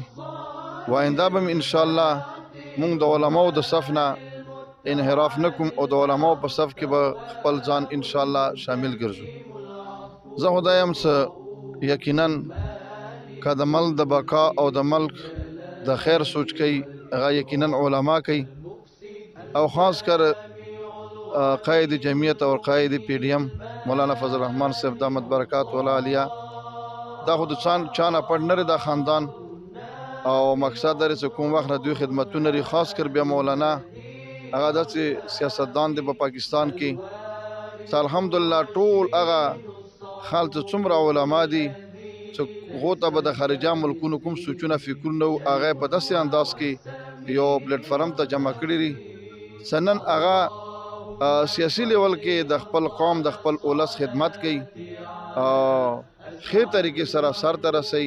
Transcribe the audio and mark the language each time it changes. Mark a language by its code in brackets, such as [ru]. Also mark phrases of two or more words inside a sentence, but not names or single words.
[ps] وآینده به م انشاءالله مونږ د علماو د صف نه انحراف نه کوم او د علماو په صف کې به خپل ځان انشاءالله شامل ګرځو. زه خو دا یم چې یقینا که د ملک د بقا او د ملک د خیر سوچ کوي هغه یقینا علما کوي، او خاص کر قائد جمعیت اور قائد پی ڈی ایم مولانا فضل الرحمن صاحب [ar] دامت برکات والا عالیہ. [ps] دا خو د چا نه پټ نه دا خاندان او مقصد لري چې کوم وخت دوی خدمتونه لري. خاص کر بیا مولانا هغه داسې سیاستدان دی په پاکستان کې چې الحمدلله ټول هغه خلک چې څومره علما دي چې هغو ته به د خارجه ملکونو کوم سوچونه فکرونه وو هغه په داسې انداز کې یو پلیټفارم ته جمع کړي دي چې نن هغه سیاسي لیول کې د خپل قوم د خپل اولس خدمت کوي او ښې طریقې سره سر ته رسوي.